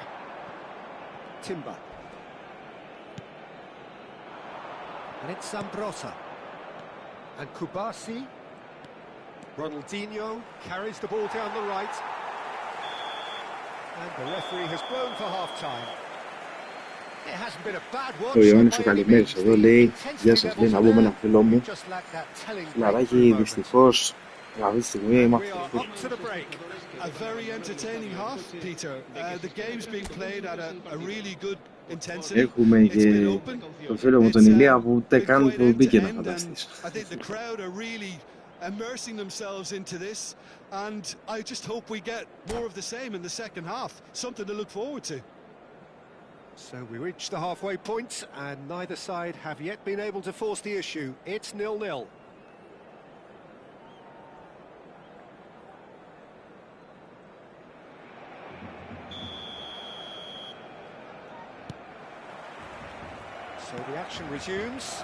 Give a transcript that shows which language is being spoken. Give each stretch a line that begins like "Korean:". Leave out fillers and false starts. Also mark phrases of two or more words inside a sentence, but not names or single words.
English: Timber. And it's Zambrotta. And Kubasi. Ronaldinho carries the ball down the right. And the referee has blown for half-time. It hasn't been a bad one.
Greek: Ο Ιωάννης ο καλημέρας εδώ λέει: Γεια σας, λέει να πούμε ένα φίλο μου. Φιλαράκι, δυστυχώς αυτή τη στιγμή είμαστε
English: A very entertaining half, Peter. The game's being played at a really good intensity.
Greek: Έχουμε και τον φίλο μου τον Ηλία που ούτε καν που μπήκε να φανταστείς.
English: I think the crowd are really immersing themselves into this, and I just hope we get more of the same in the second half. Something to look forward to. So we reach the halfway point, and neither side have yet been able to force the issue. It's 0-0. So the action resumes.